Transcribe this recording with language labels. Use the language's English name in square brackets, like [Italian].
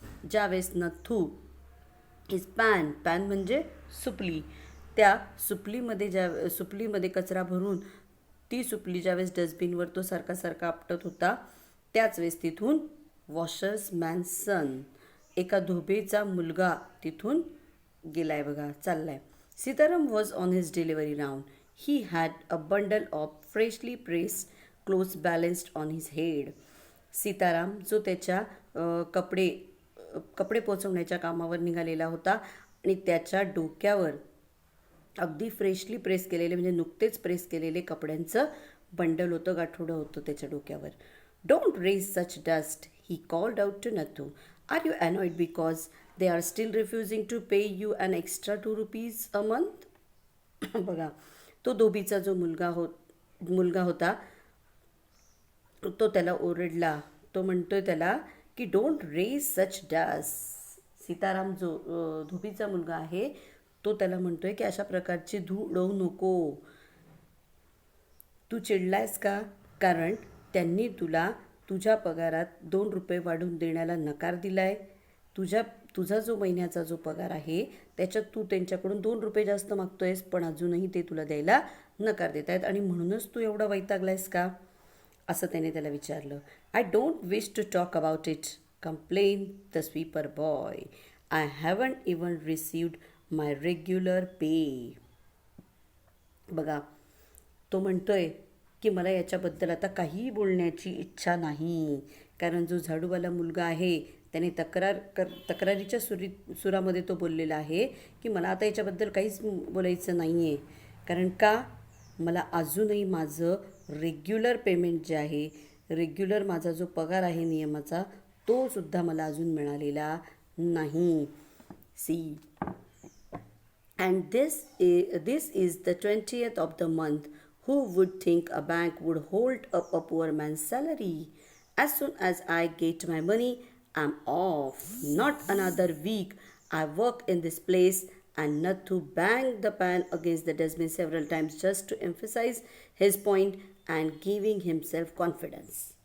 [Marathi] ज्यावेळेस Nathu [English] his pan [Marathi] म्हणजे सुपली, त्या सुपलीमध्ये कचरा भरून ती सुपली ज्यावेळेस डस्टबिनवर तो सारखा आपटत होता त्याच वेळेस तिथून [English] washerman's son, [Marathi] एका धोबेचा मुलगा तिथून गेलाय. बघा, चाललाय. [English] Sitaram was on his delivery round. He had a bundle of freshly pressed clothes balanced on his head. [Marathi] Sitaram जो त्याच्या कपडे पोचवण्याच्या कामावर निघालेला होता आणि त्याच्या डोक्यावर अगदी फ्रेशली प्रेस केलेले म्हणजे नुकतेच प्रेस केलेले कपड्यांचं बंडल होतं, गाठोडं होतं त्याच्या डोक्यावर. [English] Don't raise such dust, he called out to Nathu. Are you annoyed because they are still refusing to pay you an extra ₹2 a month. [Marathi] बघा, तो धोबीचा जो मुलगा होता तो त्याला ओरडला. तो म्हणतोय त्याला की [English] Don't raise such dust. [Marathi] Sitaram जो धोबीचा मुलगा आहे तो त्याला म्हणतोय की अशा प्रकारची धूळ उडवू नको. तू चिडलायस का? कारण त्यांनी तुला तुझ्या पगारात ₹2 वाढवून देण्याला नकार दिलाय. तुझा जो महिन्याचा जो पगार आहे त्याच्यात तू त्यांच्याकडून ₹2 जास्त मागतोयस, पण अजूनही ते तुला द्यायला नकार देत आहेत आणि म्हणूनच तू एवढा वैतागलायस का, असं त्याने त्याला विचारलं. [English] I don't wish to talk about it, complain the sweeper boy. I haven't even received my regular pay. [Marathi] बघा, तो म्हणतोय की मला याच्याबद्दल आता काहीही बोलण्याची इच्छा नाही, कारण जो झाडूवाला मुलगा आहे त्याने तक्रारीच्या सुरामध्ये तो बोललेला आहे की मला आता याच्याबद्दल काहीच बोलायचं नाही आहे, कारण का मला अजूनही माझं रेग्युलर पेमेंट जे आहे, रेग्युलर माझा जो पगार आहे नियमाचा, तो सुद्धा मला अजून मिळालेला नाही. [English] See and this is the 20th of the month. Who would think a bank would hold up a poor man's salary? As soon as I get my money, I'm off. Not another week. I work in this place. And Nathu banged the pan against the dustbin several times just to emphasize his point and giving himself confidence.